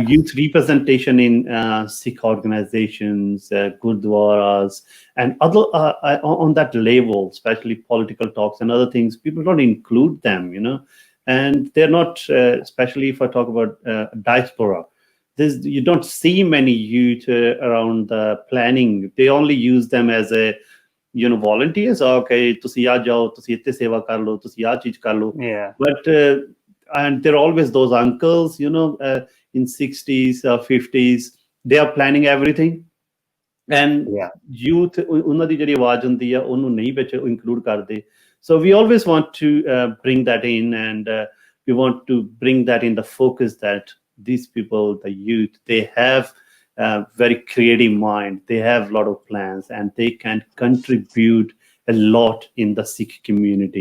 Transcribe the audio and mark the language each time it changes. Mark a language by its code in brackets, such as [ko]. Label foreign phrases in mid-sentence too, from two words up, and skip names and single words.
[en] youth representation in Sikh organizations, gurdwaras, and other on that level, especially political talks and other things, people don't include them, and they're not, especially if I talk about diaspora. You don't see many youth around the planning. They only use them as a volunteers. [pa] Okay, ਤੁਸੀਂ ਆ ਜਾਓ, ਤੁਸੀਂ ਇੱਥੇ ਸੇਵਾ ਕਰ ਲਓ, ਤੁਸੀਂ ਆ ਚੀਜ਼ ਕਰ ਲਓ. [en] Yeah. But and there are always those uncles, in 60s or 50s, they are planning everything. And Yeah. youth, [pa] ਉਹਨਾਂ ਦੀ ਜਿਹੜੀ ਆਵਾਜ਼ ਹੁੰਦੀ ਆ ਉਹਨੂੰ ਨਹੀਂ ਵਿੱਚ include ਕਰਦੇ. [en] So we always want to bring that in, and we want to bring that in the focus that these people, the youth, they have very creative mind. They have a lot of plans, and they can contribute a lot in the Sikh community.